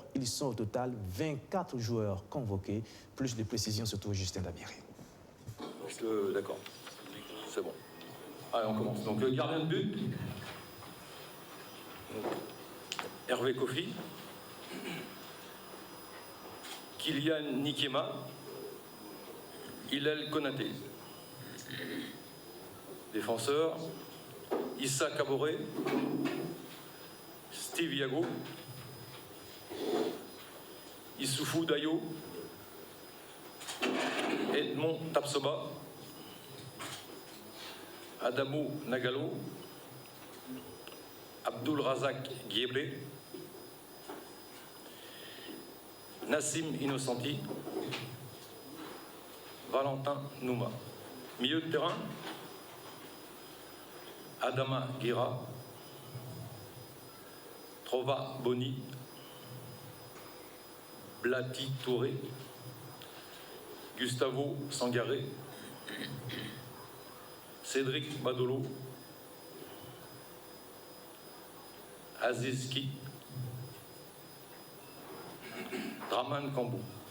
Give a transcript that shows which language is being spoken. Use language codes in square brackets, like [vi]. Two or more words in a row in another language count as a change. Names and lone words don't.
[fr] Ils sont au total 24 joueurs convoqués. Plus de précisions, surtout Justin Dabiri. D'accord, c'est bon. Allez, on commence. Donc le gardien de but, Hervé Kofi. Kylian Nikema, Hillel Konaté. Défenseur, Issa Kaboré, Steve Yago, Issoufou Dayo, Edmond Tapsoba, Adamou Nagalo, Abdul Razak Guiebre, Nassim Innocenti, Valentin Nouma. Milieu de terrain, Adama Guira, Trova Boni, Blati Touré, Gustavo Sangaré, Cédric Badolo, Aziz Ki, Draman Kambou.